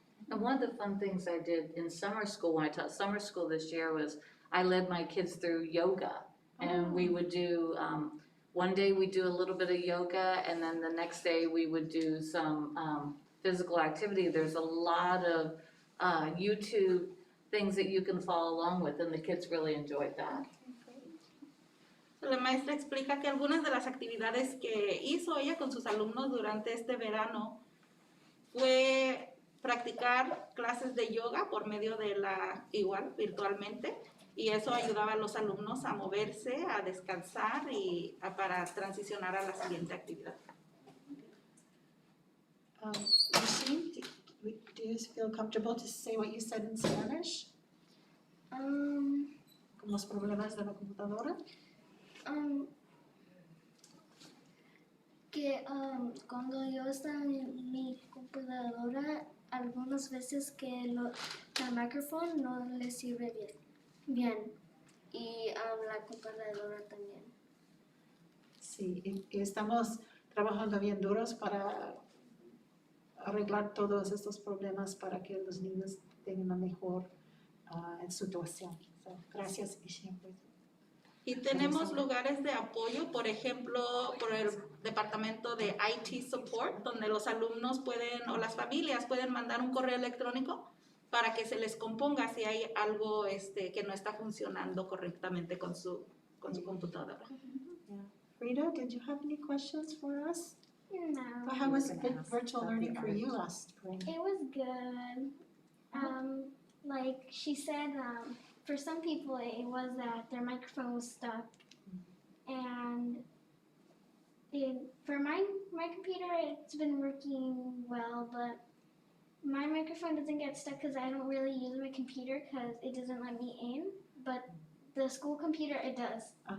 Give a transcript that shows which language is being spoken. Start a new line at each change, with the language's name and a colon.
English: And one of the fun things I did in summer school, when I taught summer school this year, was I led my kids through yoga. And we would do, one day we'd do a little bit of yoga, and then the next day we would do some physical activity. There's a lot of YouTube things that you can follow along with, and the kids really enjoyed that.
Spanish: La maestra explica que algunas de las actividades que hizo ella con sus alumnos durante este verano fue practicar clases de yoga por medio de igual virtualmente, y eso ayudaba a los alumnos a moverse, a descansar y para transicionar a la siguiente actividad.
English: Ishim, do you feel comfortable to say what you said in Spanish?
Spanish: Con los problemas de la computadora? Que cuando yo estaba en mi computadora, algunas veces que el micrófono no le sirve bien, y la computadora también. Sí, y estamos trabajando bien duros para arreglar todos estos problemas para que los niños tengan una mejor situación. So, gracias y siempre. Y tenemos lugares de apoyo, por ejemplo, por el departamento de IT Support, donde los alumnos pueden o las familias pueden mandar un correo electrónico para que se les componga si hay algo que no está funcionando correctamente con su computadora.
English: Frida, did you have any questions for us? No. How was virtual learning for you last spring? It was good. Like she said, for some people it was that their microphone was stuck, and for my computer it's been working well, but my microphone doesn't get stuck because I don't really use my computer because it doesn't let me in, but the school computer it does.